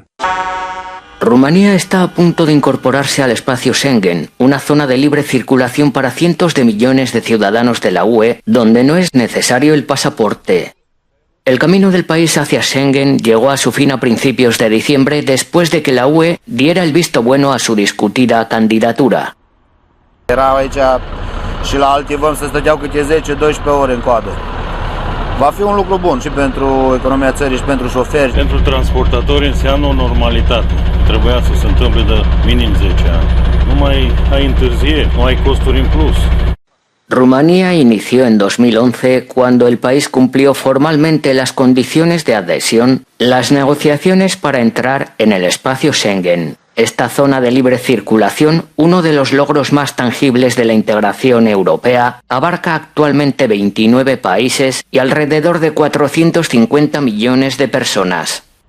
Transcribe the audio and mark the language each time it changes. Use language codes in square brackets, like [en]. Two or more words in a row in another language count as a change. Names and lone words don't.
[es] Rumanía está a punto de incorporarse al espacio Schengen, una zona de libre circulación para cientos de millones de ciudadanos de la UE, donde no es necesario el pasaporte. El camino del país hacia Schengen llegó a su fin a principios de diciembre después de que la UE diera el visto bueno a su discutida candidatura. [ro] Erau aici și la alte vămi să stăteau câte 10-12 ore în coadă. Va fi un lucru bun și pentru economia țării și pentru șoferi. Pentru transportatori înseamnă o normalitate. Trebuia să se întâmple de minim 10 ani. Nu mai ai întârzieri, nu ai costuri în plus. [es] Rumanía inició en 2011 cuando el país cumplió formalmente las condiciones de adhesión, las negociaciones para entrar en el espacio Schengen. Esta zona de libre circulación, uno de los logros más tangibles de la integración europea, abarca actualmente 29 países y alrededor de 450 millones de personas.